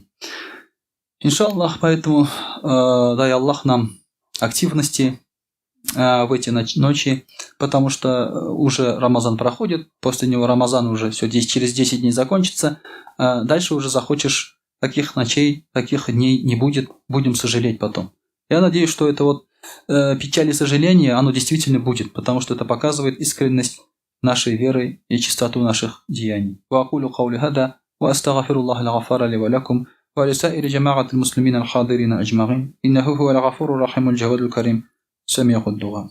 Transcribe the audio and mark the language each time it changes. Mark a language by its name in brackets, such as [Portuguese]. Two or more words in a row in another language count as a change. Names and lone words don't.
[Russian] Иншаллах, поэтому дай Аллах нам активности в эти ночи, потому что уже Рамазан проходит, после него Рамазан уже все через 10 дней закончится, дальше уже захочешь таких ночей, таких дней не будет, будем сожалеть потом. Я надеюсь, что это вот печаль и сожаление, оно действительно будет, потому что это показывает искренность нашей веры и чистоту наших деяний. [Arabic] ولسائر جماعة المسلمين الحاضرين أجمعين إنه هو الغفور الرحيم الجواد الكريم سميع الدعاء